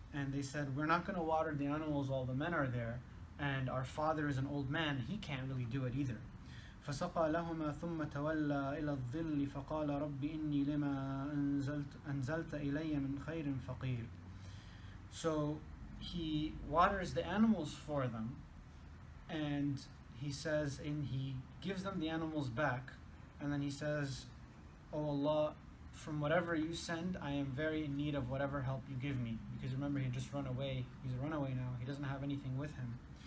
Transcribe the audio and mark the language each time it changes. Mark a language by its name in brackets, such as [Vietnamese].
[English] And they said, "We're not going to water the animals while the men are there, and our father is an old man, he can't really do it either." [Arabic] فسقى لهما ثم تولى إلى الظل فقال رب إني لما أنزلت إلي من خير فقير. [English] So he waters the animals for them, and he says, and he gives them the animals back, and then he says, "Oh Allah, from whatever you send, I am very in need of whatever help you give me." Because remember, he just run away. He's a runaway now. He doesn't have anything with him.